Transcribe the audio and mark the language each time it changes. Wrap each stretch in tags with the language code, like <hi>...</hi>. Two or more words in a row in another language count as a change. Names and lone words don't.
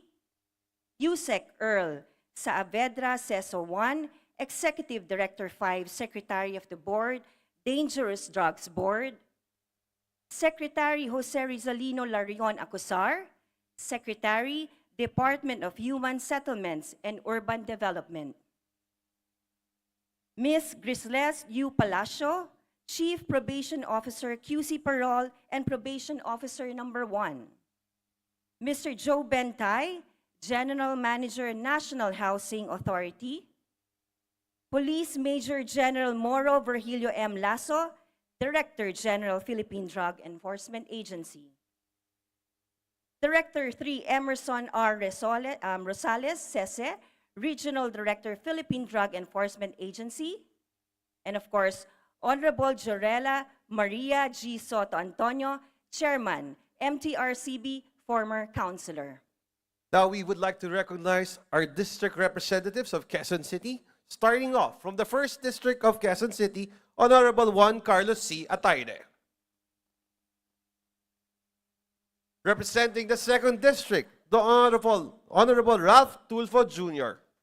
<en>Yusek Earl Saavedra Seso 1, Executive Director 5, Secretary of the Board, Dangerous Drugs Board. Secretary Jose Rizalino Larion Acusar, Secretary, Department of Human Settlements and Urban Development. Ms. Grisles U. Palacio, Chief Probation Officer, QC Parole and Probation Officer Number 1. Mr. Joe Bentay, General Manager, National Housing Authority. Police Major General Moro Virgilio M. Lasso, Director General, Philippine Drug Enforcement Agency. Director 3 Emerson R. Rosales Sese, Regional Director, Philippine Drug Enforcement Agency. And of course, Honorable Jorela Maria G. Soto Antonio, Chairman, MTRCB, former Councilor. Now we would like to recognize our district representatives of Quezon City, starting off from the 1st District of Quezon City, Honorable Juan Carlos C. Atayde. Representing the 2nd District, the Honorable Ralph Tulfo Jr.</en>